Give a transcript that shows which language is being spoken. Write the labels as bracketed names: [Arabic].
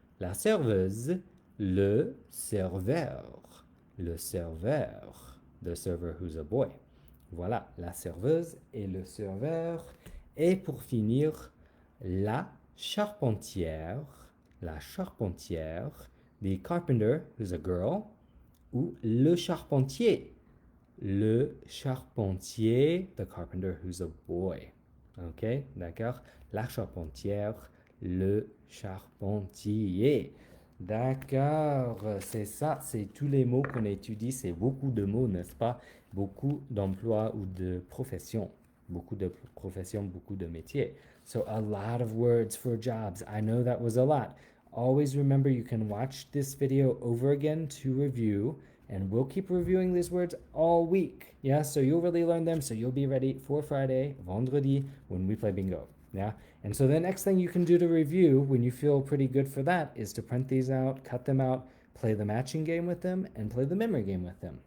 [French] La serveuse, le serveur. Le serveur. [English] The server who's a boy. [French] Voilà, la serveuse et le serveur. Et pour finir, la charpentière. La charpentière. [English] The carpenter, who's a girl. [French] Ou le charpentier. Le charpentier, [English] the carpenter, who's a boy. [French] Ok, d'accord? La charpentière, le charpentier. D'accord, c'est ça, c'est tous les mots qu'on étudie, c'est beaucoup de mots, n'est-ce pas? Beaucoup d'emplois ou de professions. Beaucoup de professions, beaucoup de métiers. [English] So a lot of words for jobs. I know that was a lot. Always remember you can watch this video over again to review, and we'll keep reviewing these words all week. Yeah, so you'll really learn them, so you'll be ready for Friday, vendredi, when we play bingo. Yeah, and so the next thing you can do to review when you feel pretty good for that is to print these out, cut them out, play the matching game with them, and play the memory game with them.